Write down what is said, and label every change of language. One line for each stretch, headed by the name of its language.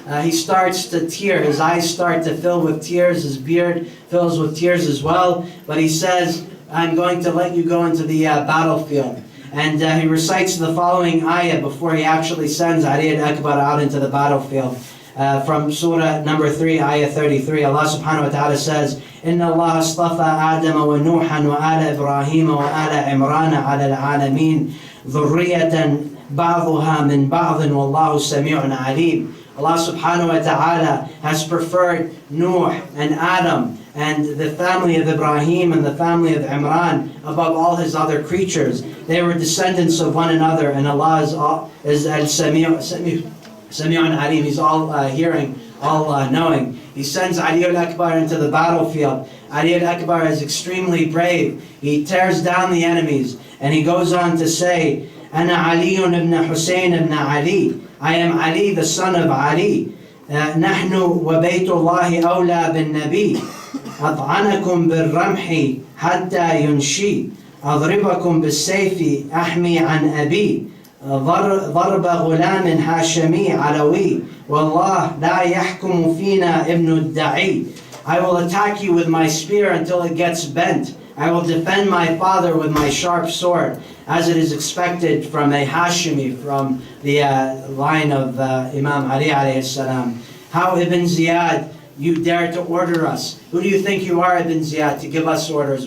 English: He starts to tear, his eyes start to fill with tears, his beard fills with tears as well. But he says, I'm going to let you go into the battlefield. And he recites the following ayah before he actually sends Ali al-Akbar out into the battlefield. From Surah number 3, ayah 33, Allah subhanahu wa ta'ala says,
Arabic: إِنَّ اللَّهَ اصْطَفَى آدَمَ وَنُوحًا وَآلَ إِبْرَاهِيمَ وَآلَ عِمْرَانَ عَلَى الْعَالَمِينَ ذُرِّيَّةً بَعْضُهَا مِنْ بَعْضٍ وَاللَّهُ سَمِيعٌ عَلِيمٌ.
English: Allah subhanahu wa ta'ala has preferred Nuh and Adam and the family of Ibrahim and the family of Imran above all his other creatures. They were descendants of one another, and Allah is al-Sami'un Alim. He's all hearing, all knowing. He sends Ali al-Akbar into the battlefield. Ali al-Akbar is extremely brave. He tears down the enemies, and he goes on to say,
Arabic: أَنَا عَلِيٌّ
English: ibn Hussain ibn Ali. I am Ali, the son of Ali.
Arabic: نَحْنُ وَبَيْتُ اللَّهِ أَوْلَى بِالنَّبِيِّ أَطْعَنَكُمْ بِالرَّمْحِ حَتَّى يُنْشِي أَضْرِبَكُمْ بِالسَّيْفِ أَحْمِي عَنْ أَبِي ضرب غلام هاشمي علوي والله لا يحكم فينا ابن الدعي.
English: I will attack you with my spear until it gets bent. I will defend my father with my sharp sword, as it is expected from a Hashimi, from the line of Imam Ali alayhi salam. How Ibn Ziyad, you dare to order us? Who do you think you are, Ibn Ziyad, to give us orders?